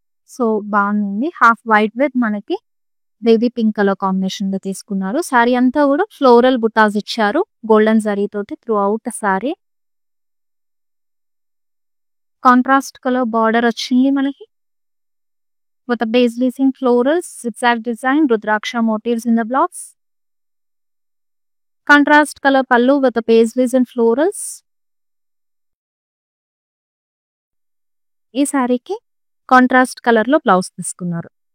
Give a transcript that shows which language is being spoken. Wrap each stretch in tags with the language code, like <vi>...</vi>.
<te>So బాగుంది. Half white with మనకి baby pink colour combination లో తీసుకున్నారు. శారీ అంతా కూడా ఫ్లోరల్ బుటాస్ ఇచ్చారు గోల్డెన్ జరీ తోటి through out sari. Contrast colour border వచ్చింది మనకి</te> <en>with a paisleys in florals, zigzag design, Rudraksha motifs in the blocks. Contrast color pallu with the paisleys and florals.</en> <te>ఈ శారీకి కాంట్రాస్ట్ కలర్ లో బ్లౌజ్ తీసుకున్నారు.</te>